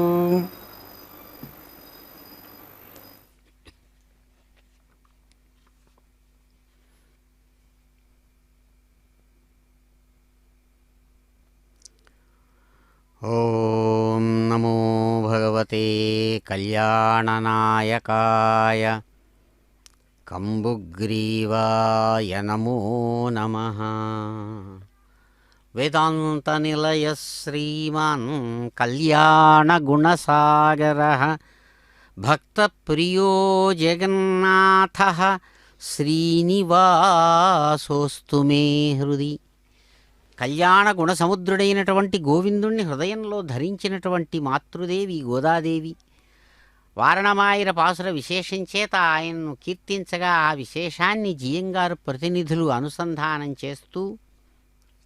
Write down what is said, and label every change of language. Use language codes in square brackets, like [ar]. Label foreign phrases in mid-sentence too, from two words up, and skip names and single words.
[sa] ॐ नमो भगवते कल्याणनायकाय कम्बुग्रीवाय नमो नमः। वेदान्तनिलय श्रीमान् कल्याणगुणसागरः भक्तप्रियो जगन्नाथः శ్రీనివాసోస్తు మే హృది. [te] కళ్యాణ గుణసముద్రుడైనటువంటి గోవిందుణ్ణి హృదయంలో ధరించినటువంటి మాతృదేవి గోదాదేవి వారణమాయిర పాసుర విశేషం చేత ఆయన్ను కీర్తించగా ఆ విశేషాన్ని జియంగారు ప్రతినిధులు అనుసంధానం చేస్తూ